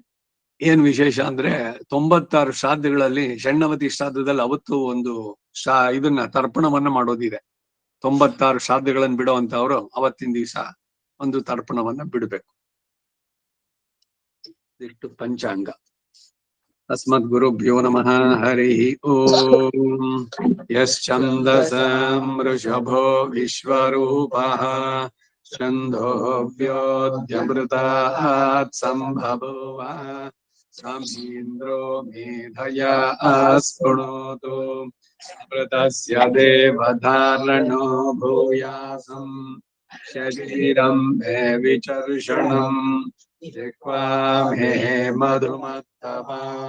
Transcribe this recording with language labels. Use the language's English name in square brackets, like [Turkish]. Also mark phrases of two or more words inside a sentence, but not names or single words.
[Kannada] ಏನ್ ವಿಶೇಷ ಅಂದ್ರೆ 96 ಶ್ರಾದ್ದಗಳಲ್ಲಿ ಷಣ್ಣವತಿ ಶ್ರಾದ್ದದಲ್ಲಿ ಅವತ್ತು ಒಂದು ಇದನ್ನ ತರ್ಪಣವನ್ನ ಮಾಡೋದಿದೆ. 96 ಶ್ರಾದ್ದಗಳನ್ನು ಬಿಡುವಂತವ್ರು ಅವತ್ತಿನ ದಿವಸ ಒಂದು ತರ್ಪಣವನ್ನ ಬಿಡ್ಬೇಕು. ಇಷ್ಟು ಪಂಚಾಂಗ. [Sanskrit] ಅಸ್ಮದ್ ಗುರುಭ್ಯೋ ನಮಃ. ಹರಿ ಓಂ. ಯಶ್ಚಂದಸಂ ವೃಷಭೋ ವಿಶ್ವರೂಪಃ ಛಂದೋಭ್ಯೋದ್ಯಮೃತಾತ್ ಸಂಭಭೂವ ಸಮೀಂದ್ರೋ ಮೇಧಯಾ ಸ್ಪೃಣೋತು ಅಮೃತಸ್ಯ ದೇವಧಾರಣೋ ಭೂಯಾಸಂ ಶರೀರಂ ಮೇ ವಿಚರ್ಷಣಂ ಜಿಹ್ವಾ ಮೇ ಮಧುಮತ್ತಮಾ